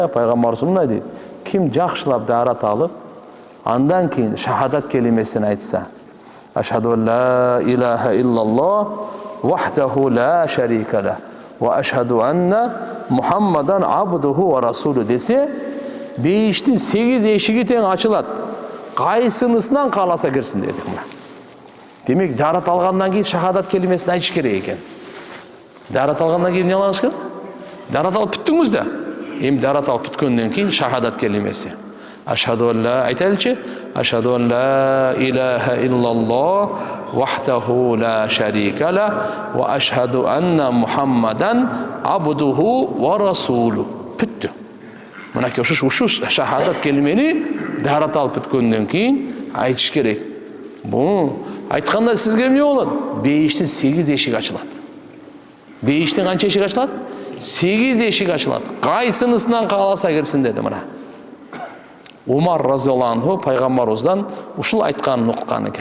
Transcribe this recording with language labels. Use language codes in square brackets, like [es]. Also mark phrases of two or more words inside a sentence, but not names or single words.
[ky] Пайгамбарыбыз мындай дейт: ким жакшылап даарат алып, андан кийин шахадат келимесин айтса, [ar] أشهد لا إله إلا الله وحده لا شريك له وأشهد أن محمدا عبده ورسوله [ky] десе, бейиштин 8 эшиги тең ачылат. Кайсынысынан кааласа кирсин дедик мына. Демек, даарат алгандан кийин шахадат келимесин айтыш керек экен. Даарат алгандан кийин эмне кылыш керек? Даарат алып бүттүңүз да. Эми даарат алып бүткөндөн кийин шахадат келимеси. [ar] أشهد لا айтайлычы, أشهد لا إله إلا الله وحده لا شريك له وأشهد أن محمدا عبده ورسوله. [ky] Бүттү. Мынакей ушу шахадат келимени даарат алып бүткөндөн кийин айтыш керек. Бу айтканда сизге эмне болот? Бейиштин 8 эшиги ачылат. Бейиштин канча эшиги ачылат? 8 эшик ачылат. Кайсынысынан кааласа кирсин деди мына. Умар [ar] رضي الله عنه [ky] пайгамбарыбыздан ушул айтканын уккан экен.